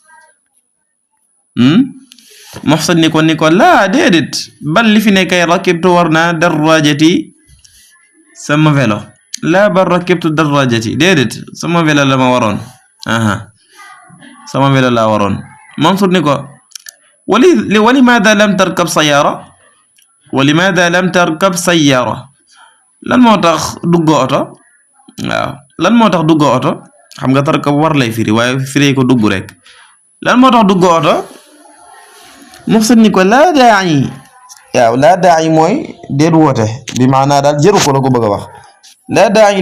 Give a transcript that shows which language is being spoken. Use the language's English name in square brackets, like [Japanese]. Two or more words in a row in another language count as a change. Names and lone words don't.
[Wolof] Muhsin ni ko laa déedéet bal li fi nekkay rakibtu war naa darajati sama vélo laa bal [Arabic] ركبت دراجتي [Wolof] déedéet sama vélo la ma waroon aha sama vélo laa waroon Mansour ni ko [Arabic] ولماذا لم تركب سيارة ولماذا لم تركب [Wolof] سيارة lan moo tax duggoo oto waaw lan moo tax duggoo oto xam nga tarkab war lay firi waaye firi ko dugg rek lan moo tax duggoo oto Muhsin ni ko [Arabic] لا داعي [Wolof] waaw [Arabic] لا داعي [Wolof] mooy déet woote bi maanaa daal jëru ko la ko bëgg a wax [Arabic] لا داعي [Wolof] li